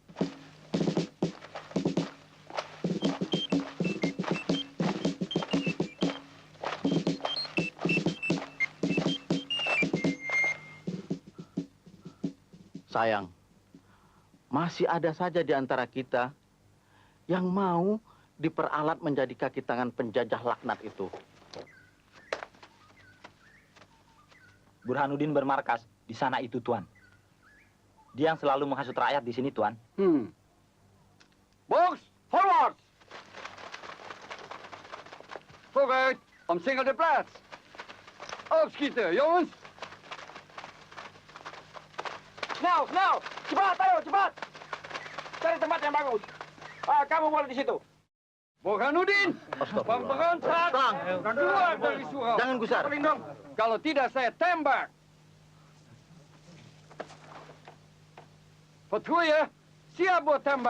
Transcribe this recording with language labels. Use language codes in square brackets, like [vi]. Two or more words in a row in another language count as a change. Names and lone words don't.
[id] Sayang, masih ada saja di antara kita yang mau diperalat menjadi kaki tangan penjajah laknat itu. Burhanuddin bermarkas di sana itu, Tuan. Dia yang selalu menghasut rakyat di sini, Tuan. [en] Box, forward! [nl] Vooruit, omsingel de plaats. Opschieten, jongens! Snel, snel! [id] Cepat, ayo, cepat! Cari tempat yang bagus. Kamu boleh di situ. Burhanuddin, pemberontak, keluar dari surau. Jangan gusar. Kalau tidak, saya tembak. Patrouille, siap buat tembak.